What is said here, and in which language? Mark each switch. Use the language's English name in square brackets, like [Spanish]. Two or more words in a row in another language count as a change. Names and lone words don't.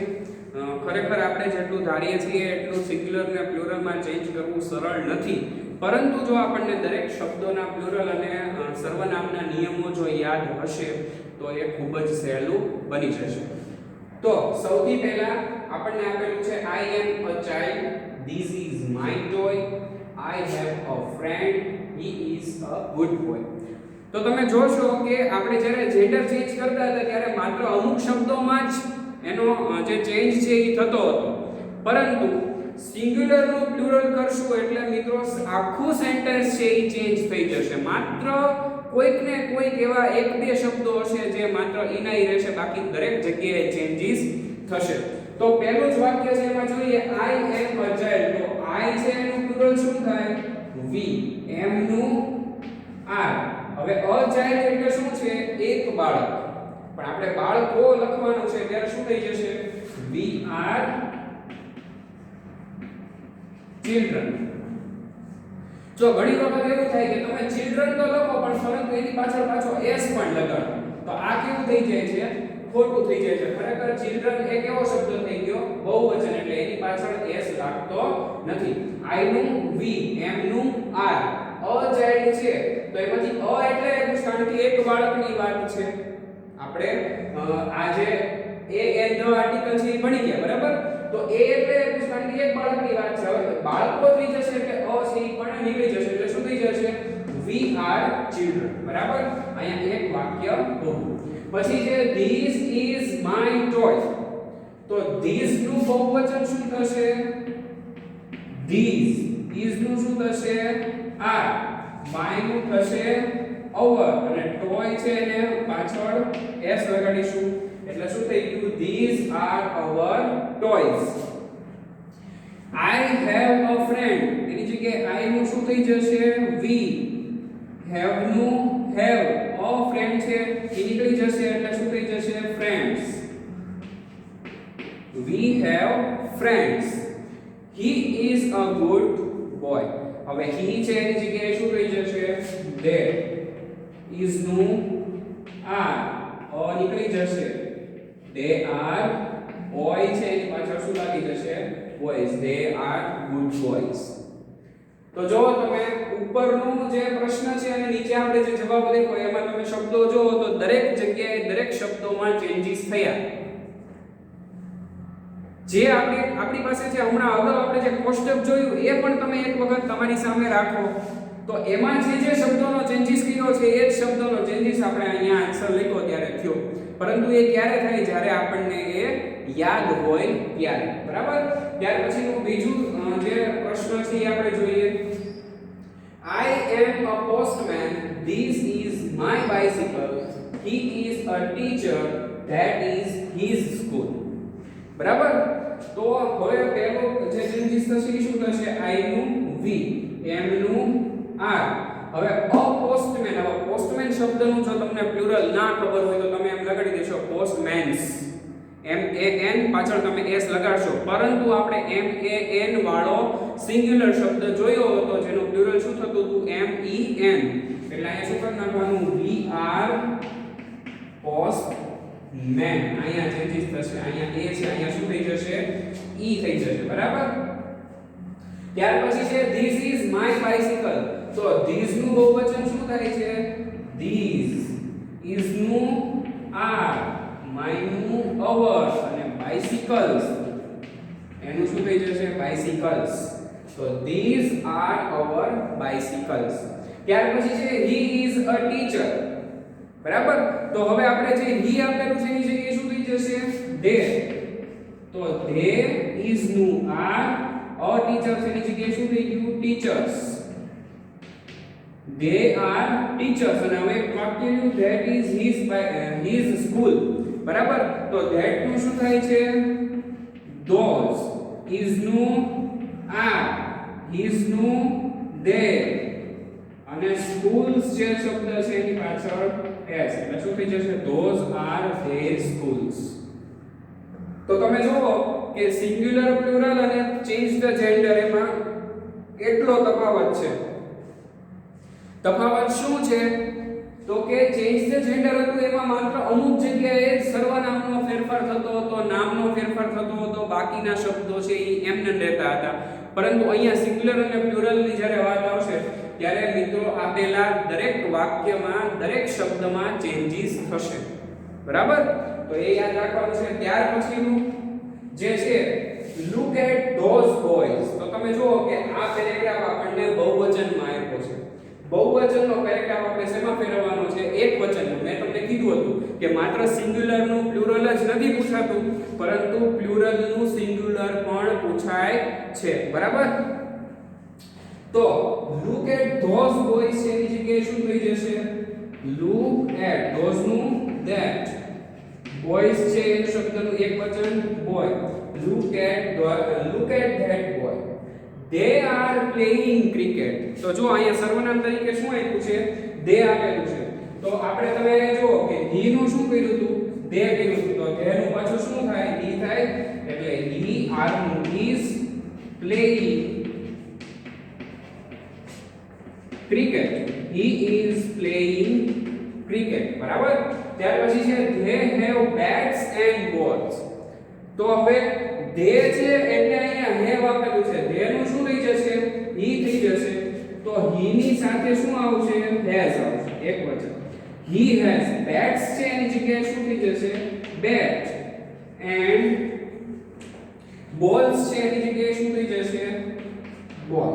[Gujarati] ખરેખર આપણે જેટલું ધારીએ છીએ એટલું સિંગ્યુલર ને પ્લુરલમાં ચેન્જ કરવું સરળ નથી. પરંતુ જો આપણને દરેક શબ્દોના પ્લુરલ અને સર્વનામના નિયમો જો યાદ હશે તો એ ખૂબ જ સહેલું બની જશે. તો સૌથી પહેલા આપણને આપેલું છે [English] I am a child, this is my toy, I have a friend, he is a good boy. [Gujarati] તો તમે જોશો કે આપણે જ્યારે જેન્ડર ચેન્જ કરતા હતા ત્યારે માત્ર અમુક શબ્દોમાં જ એનો જે ચેન્જ છે એ થતો હતો. પરંતુ સિંગ્યુલર નું પ્લુરલ કરશું એટલે મિત્રો આખું સેન્ટેન્સ છે એ ચેન્જ થઈ જશે. માત્ર કોઈક ને કોઈક એવા એક બે શબ્દો હશે જે માત્ર ઇનાઈ રહેશે, બાકી દરેક જગ્યાએ ચેન્જીસ થશે. તો પહેલું જ વાક્ય છે એમાં જોઈએ [English] I am a child. [Gujarati] તો I છે એનું પ્લુરલ શું થાય? [English] we, am નું are. [Gujarati] હવે [English] a child [Gujarati] એટલે શું છે? એક બાળક. પણ આપણે બાળકો લખવાનું છે ત્યારે શું થઈ જશે? [English] we are children. [Gujarati] જો ઘણી વખત એવું થાય કે તમે children તો લખો પણ પરંતુ એની પાછળ પાછો s પણ લગાડો તો આ કેવું થઈ જાય છે? ખોટું થઈ જાય છે. ખરેખર children એક એવો શબ્દ થઈ ગયો બહુવચન એટલે એની પાછળ s લાગતો નથી. [English] I નું we, am નું are. a child [Gujarati] છે તો એમાંથી અ એટલે કારણ કે એક બાળકની વાત છે. આપણે આ જે [English] a an the [Gujarati] આર્ટિકલ છે એ ભણી ગયા બરાબર. તો એ એટલે કારણ કે એક બાળકની વાત છે. હવે બાળકો થઈ જશે એટલે અ છે એ પણ નીકળી જશે એટલે શું થઈ જશે? [English] we are children. [Gujarati] બરાબર. અહીંયા એક વાક્ય પૂરું. પછી છે [English] this is my toy. [Gujarati] તો this નું બહુવચન શું થશે? [English] these. is [Gujarati] નું શું થશે? [English] are. my [Gujarati] નું થશે our અને toy છે એને પાછળ s લગાડીશું એટલે શું થઈ ગયું? [English] these are our toys. I have a friend. [Gujarati] એની જગ્યાએ I નું શું થઈ જશે? [English] we. have નું have. a friend [Gujarati] છે એ નીકળી જશે એટલે શું થઈ જશે? [English] friends. we have friends. he is a good boy. [Gujarati] હવે he છે એની જગ્યાએ શું થઈ જશે? [English] they. is નું are. [Gujarati] નીકળી જશે. [English] they are boy [Gujarati] છે એની પાછળ શું લાગી જશે? [English] boys. they are good boys. [Gujarati] તો જો તમે ઉપરનો જે પ્રશ્ન છે અને નીચે આપણે જે જવાબ લખ્યો એમાં તમે શબ્દો જોવો તો દરેક જગ્યાએ દરેક શબ્દોમાં ચેન્જીસ થયા. જે આપણી પાસે છે હમણાં અગાઉ આપણે જે કોષ્ટક જોયું એ પણ તમે એક વખત તમારી સામે રાખો તો એમાં જે શબ્દોનો ચેન્જીસ કર્યો છે એ જ શબ્દોનો ચેન્જીસ આપણે અહીંયા આન્સર લખ્યો ત્યારે થયો. પરંતુ એ ક્યારે થાય? જ્યારે આપણને એ યાદ હોય ત્યારે. બરાબર. ત્યાર પછીનું બીજું જે પ્રશ્ન છે એ આપણે જોઈએ. [English] I am a postman. This is my bicycle. He is a teacher. That is his school. [Gujarati] બરાબર. તો હવે પહેલો જે ચેન્જીસ થશે એ શું થશે? [English] I નું we, am નું are. [Gujarati] હવે [English] a postman. [Gujarati] હવે પોસ્ટમેન શબ્દનું જો તમને પ્લુરલ ના ખબર હોય તો તમે એમ લગાડી દેશો postmans. m a n પાછળ તમે s લગાડશો. પરંતુ આપણે m a n વાળો સિંગ્યુલર શબ્દ જોયો હતો જેનું પ્લુરલ શું થતું હતું? m e n. એટલે અહીંયા શું કરી નાખવાનું? [English] we are postmen. [Gujarati] અહીંયા ચેન્જીસ થશે. અહીંયા a છે અહીંયા શું થઈ જશે? e થઈ જશે. બરાબર. ત્યાર પછી છે [English] this is my bicycle. [Gujarati] તો this નું બહુવચન શું થાય છે? [English] these. [Gujarati] is નું are. my નું our અને bicycles એનું શું થઈ જશે? [English] bicycles. તો these are our bicycles. [Gujarati] ત્યાર પછી છે [English] he is a teacher. [Gujarati] બરાબર. તો હવે આપણે જે he આપેલું છે એની જગ્યાએ શું થઈ જશે they. તો [English] they is [Gujarati] નું [English] are a teachers [Gujarati] એની જગ્યાએ શું થઈ ગયું teachers. [English] they are teachers [Gujarati] અને હવે એક વાક્ય રહ્યું [English] that is his school. [Gujarati] બરાબર. તો that નું શું થાય છે those, is નું are, his નું they અને schools જે શબ્દ છે એની પાછળ s એટલે શું થઈ જશે [English] those are their schools. [Gujarati] તો તમે જુઓ કે સિંગ્યુલર પ્લુરલ અને [English] change the gender [Gujarati] એમાં કેટલો તફાવત છે. તફાવત શું છે તો કે [English] change the gender [Gujarati] હતું એમાં માત્ર અમુક જગ્યાએ સર્વનામનો ફેરફાર થતો હતો, નામનો ફેરફાર થતો હતો, બાકીના શબ્દો છે એ એમને રહેતા હતા. પરંતુ અહીંયા સિંગ્યુલર અને પ્લુરલની જ્યારે વાત આવશે ત્યારે મિત્રો આપેલા દરેક વાક્યમાં દરેક શબ્દમાં ચેન્જીસ થશે. બરાબર. તો એ યાદ રાખવાનું છે. ત્યાર પછીનું જે છે [English] look at those boys. [Gujarati] તો તમે જુઓ કે આ પેરેગ્રાફ આપણને બહુવચનમાં આપ્યો છે. બહુવચનનો પેરેગ્રાફ આપણે શેમાં ફેરવવાનો છે એકવચનમાં. મેં તમને કીધું હતું કે માત્ર સિંગ્યુલરનું પ્લુરલ જ નથી પૂછાતું પરંતુ પ્લુરલનું સિંગ્યુલર પણ પૂછાય છે. બરાબર. તો [English] look at those boys [Gujarati] એની જગ્યાએ શું થઈ જશે [English] look at those [Gujarati] નું that, boys છે એ શબ્દનું એકવચન boy. [English] look at that boy. they are playing cricket. [Gujarati] તો જો અહીંયા સર્વનામ તરીકે શું આપ્યું છે they આપેલું છે. તો આપણે તમે જુઓ કે he નું શું કર્યું હતું they કર્યું હતું. તો they નું પાછું શું થાય he થાય એટલે [English] he are [Gujarati] નું [English] is playing cricket. he is playing cricket. [Gujarati] બરાબર. ત્યાર પછી છે [English] they have bats and balls. [Gujarati] તો હવે they છે એટલે અહીંયા have આપેલું છે. they નું શું થઈ જશે he થઈ જશે. તો he ની સાથે શું આવશે has આવશે એકવચન. [English] he has bats [Gujarati] છે એની જગ્યાએ શું થઈ જશે [English] bat and balls [Gujarati] છે એની જગ્યાએ શું થઈ જશે ball.